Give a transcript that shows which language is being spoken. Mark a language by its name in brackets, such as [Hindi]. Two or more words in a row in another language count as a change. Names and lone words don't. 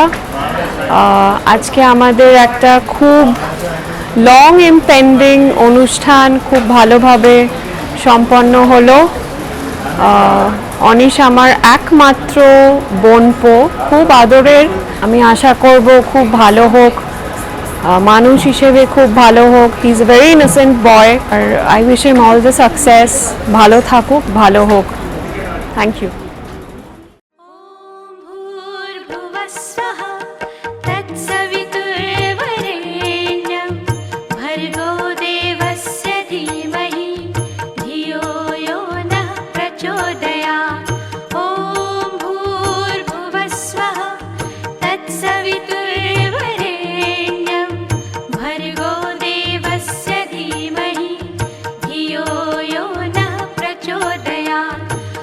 [Bangla] আজকে আমাদের একটা খুব [English] long impending [Bangla] অনুষ্ঠান খুব ভালোভাবে সম্পন্ন হলো। অনিশ আমার একমাত্র বোনপো, খুব আদরের। আমি আশা করব খুব ভালো হোক, মানুষ হিসেবে খুব ভালো হোক। [English] He is a very innocent boy, আর I wish him all the success. [Bangla] ভালো থাকুক, ভালো হোক। [English] Thank you. [Sanskrit] भूर्भुवस्वः तत्सवितुर्वरेण्यं भर्गो देवस्य धीमहि धियो यो नः प्रचोदयात्। ॐ भूर्भुवस्वः तत्सवितुर्वरेण्यं भर्गो देवस्य धीमहि धियो यो नः प्रचोदयात्।